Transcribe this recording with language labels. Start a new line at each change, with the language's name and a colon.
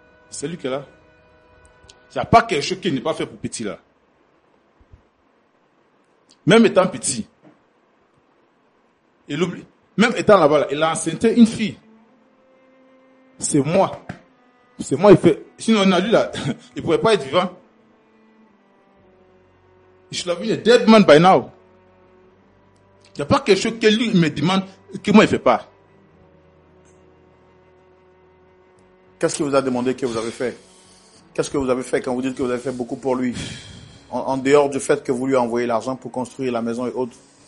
French: C'est lui qui est là. Il n'y a pas quelque chose qui n'est pas fait pour petit là. Même étant petit. Il oublie. Même étant là-bas, il a enceinté une fille. C'est moi. C'est moi, il fait. Sinon, on a lui là, il pourrait pas être vivant.
English: Il should have been a dead man by now.
French: Il n'y a pas quelque chose que lui me demande que moi il fait pas. Qu'est-ce qu'il vous a demandé que vous avez fait? Qu'est-ce que vous avez fait quand vous dites que vous avez fait beaucoup pour lui? En dehors du fait que vous lui envoyez l'argent pour construire la maison et autres.